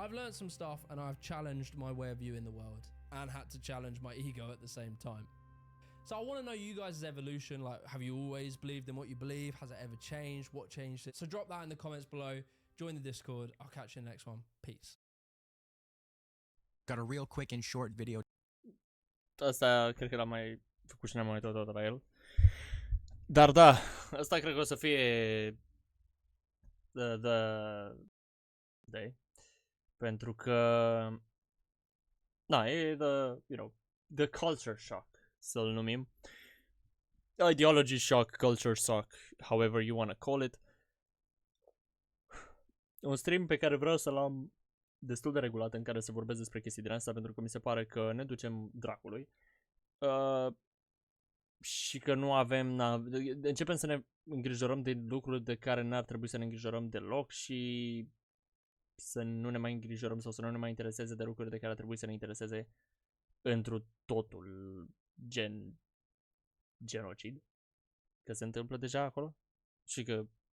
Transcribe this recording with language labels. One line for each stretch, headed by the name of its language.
English: I've learned some stuff and I've challenged my way of viewing the world and had to challenge my ego at the same time. So I want to know you guys' evolution. Like, have you always believed in what you believe? Has it ever changed? What changed it? So drop that in the comments below. Join the Discord. I'll catch you in the next one. Peace. Got a real quick and short video.
Romanian: Asta cred că l-am mai făcut și ne-am mai tot la el. Dar da, asta cred că o să fie
English: the day.
Romanian: Pentru că na, e
English: the culture shock,
Romanian: să-l numim.
English: Ideology shock, culture shock, however you want to call it.
Romanian: Un stream pe care vreau să-l am destul de regulat în care să vorbesc despre chestii din asta, pentru că mi se pare că ne ducem dracului. și că nu avem, începem să ne îngrijorăm de lucruri de care n-ar trebui să ne îngrijorăm deloc și să nu ne mai îngrijorăm sau să nu ne mai intereseze de lucruri de care ar trebui să ne intereseze întru totul, gen genocid, că se întâmplă deja acolo și că